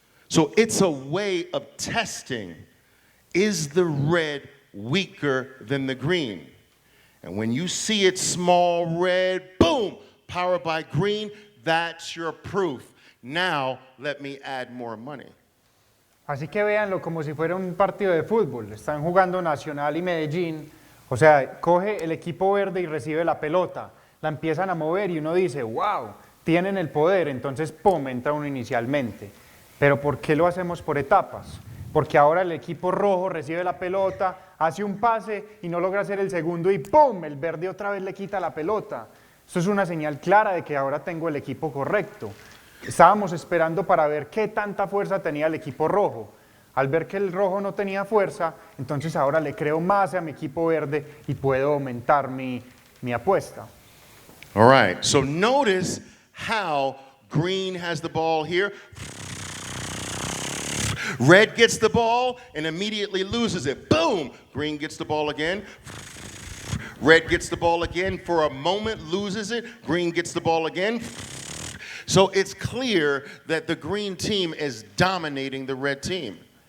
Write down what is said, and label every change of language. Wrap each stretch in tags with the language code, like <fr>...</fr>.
<en>So it's a way of testing, is the red weaker than the green? And when you see it small red, boom, powered by green, that's your proof. Now let me add more money.</en> <es>Así que véanlo como si fuera un partido de fútbol. Están jugando Nacional y Medellín. O sea, coge el equipo verde y recibe la pelota. La empiezan a mover y uno dice, wow, tienen el poder. Entonces, pum, entra uno inicialmente. Pero ¿por qué lo hacemos por etapas? Porque ahora el equipo rojo recibe la pelota, hace un pase y no logra hacer el segundo y ¡pum! El verde otra vez le quita la pelota. Eso es una señal clara de que ahora tengo el equipo correcto. Estábamos esperando para ver qué tanta fuerza tenía el equipo rojo. Al ver que el rojo no tenía fuerza, entonces ahora le creo más a mi equipo verde y puedo aumentar mi apuesta.</es> <en>All right, so notice how green has the ball here. Red gets the ball and immediately loses it. Boom! Green gets the ball again. Red gets the ball again. For a moment, loses it. Green gets the ball again. So it's clear that the green team is dominating the red team.</en>